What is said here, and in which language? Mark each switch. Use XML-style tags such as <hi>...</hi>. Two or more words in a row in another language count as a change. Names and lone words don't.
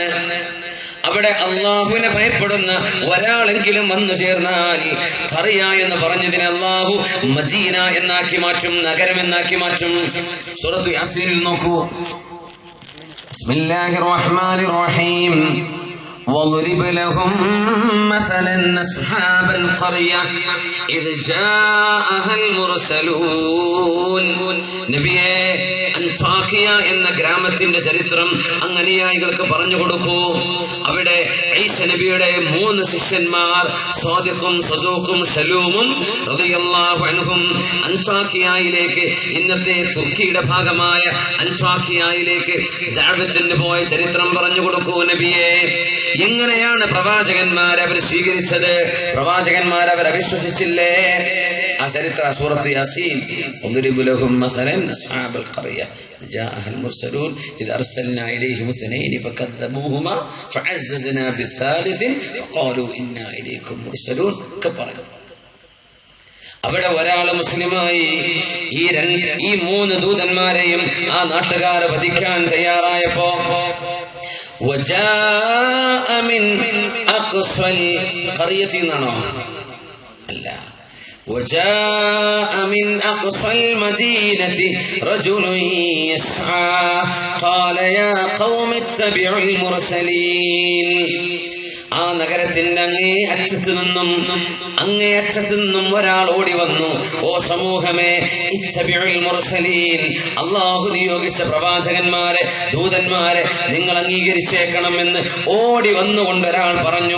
<ml>അവിടെ അള്ളാഹുവിനെ ഭയപ്പെടുന്ന ഒരാളെങ്കിലും വന്നു ചേർന്നാൽ ഖറിയ എന്ന് പറഞ്ഞതിനെ അള്ളാഹു മദീന എന്നാക്കി മാറ്റും, നഗരം എന്നാക്കി മാറ്റും. സൂറത്ത് യാസീനിൽ നോക്കൂ.</ml> <ar>بسم الله الرحمن الرحيم. وَاضْرِبْ لَهُم مَّثَلًا أَصْحَابَ الْقَرْيَةِ إِذْ جَاءَهَا الْمُرْسَلُونَ.</ar> <ml>നബിയേ, അൻതാകിയ എന്ന ഗ്രാമത്തിന്റെ ചരിത്രം അങ്ങനെയായികൾക്ക് പറഞ്ഞു കൊടുക്കൂ. അവിടെ ഈസ നബിയുടെ 3 ശിഷ്യന്മാർ സാദിഖും സദൂഖും ശലൂമും റളിയല്ലാഹു അൻഹും അൻതാകിയയിലേക്ക്, ഇന്നത്തെ തുർക്കിയുടെ ഭാഗമായ അൻതാകിയയിലേക്ക് ദഅവത്തിന് പോയ ചരിത്രം പറഞ്ഞു കൊടുക്കൂ നബിയേ. എങ്ങനെയാണ് പ്രവാചകന്മാരെ അവർ സ്വീകരിച്ചത്? പ്രവാചകന്മാരെ അവർ അവിശ്വസിച്ചില്ലേ? ആ ചരിത്ര സൂറത്ത് യാസീൻ.</ml> <ar>وَاضْرِبْ لَهُم مَّثَلًا أَصْحَابَ الْقَرْيَةِ إِذْ جَاءَهَا الْمُرْسَلُونَ إِذْ أَرْسَلْنَا إِلَيْهِمُ اثْنَيْنِ فَكَذَّبُوهُمَا فَعَزَّزْنَا بِالثَّالِثِ فَقَالُوا إِنَّا إِلَيْكُمْ مُرْسَلُونَ.</ar> <ml>അവിടെ ഒരാൾ മുസ്ലിമായി ഈ 3 ദൂതന്മാരെയും ആ നാട്ടുകാരെ വധിക്കാൻ തയ്യാറായപ്പോ</ml> <ar>وجاء من أقصى القرية അല്ല وجاء من أقصى المدينة رجل يسعى قال يا قوم اتبعوا المرسلين.</ar> <ml>ആ നഗരത്തിന്റെ അങ്ങേയറ്റത്തു നിന്നും ഒരാൾ ഓടി വന്നു. ഓ സമൂഹമേ,</ml> <ar>اتبعوا المرسلين,</ar> <ml>അല്ലാഹു നിയോഗിച്ച പ്രവാചകന്മാരെ, ദൂതന്മാരെ നിങ്ങൾ അംഗീകരിച്ചേക്കണമെന്ന് ഓടി വന്നുകൊണ്ട് ഒരാൾ പറഞ്ഞു.</ml>